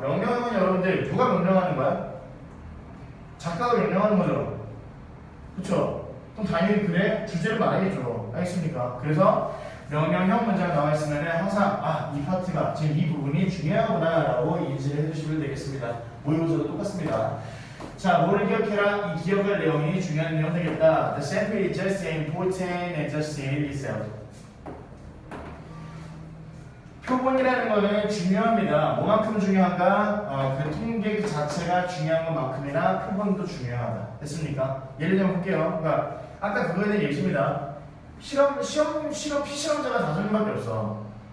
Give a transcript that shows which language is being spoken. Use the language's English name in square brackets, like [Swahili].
[Korean] 명령형은 여러분들 누가 명령하는 거야? 작가가 명령하는 거죠. 그쵸? 그럼 당연히 그래 주제를 말하겠죠. 알겠습니까? 그래서 명령형 문장 나와 있으면 항상 이 파트가 지금 이 부분이 중요하구나 라고 인지를 해주시면 되겠습니다. 모의고사도 똑같습니다. 자, 뭐를 기억해라? 이 기억할 내용이 중요한 내용 되겠다. [English] The sample is just as important as the sample itself. [Korean] 표본이라는 거는 중요합니다. 뭐만큼 중요한가? 그 통계 그 자체가 중요한 것만큼이나 표본도 중요하다. 됐습니까? 예를 들면 볼게요. 그러니까 아까 그거에 대한 예시입니다. 피실험자가 5명밖에 없어.